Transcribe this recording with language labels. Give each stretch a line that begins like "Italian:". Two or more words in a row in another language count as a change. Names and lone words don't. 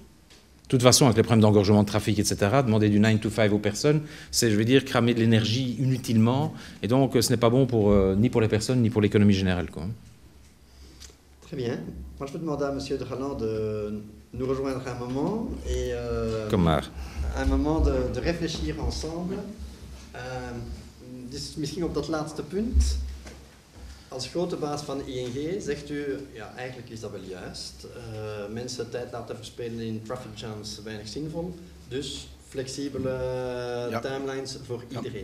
French: De toute façon, avec les problèmes d'engorgement de trafic, etc., demander du
English: 9 to 5
French: aux personnes, c'est, je veux dire, cramer de l'énergie inutilement, et donc ce n'est pas bon ni pour les personnes, ni pour l'économie générale, quoi. Très bien. Moi, je peux demander à M. de Galland de nous rejoindre un moment et un moment de réfléchir ensemble.
Dutch: Dus misschien op dat laatste punt. Als grote baas van ING zegt u, ja, eigenlijk is dat wel juist. Mensen tijd laten verspelen in
English: traffic jams
Dutch: weinig zinvol. Dus flexibele timelines voor iedereen.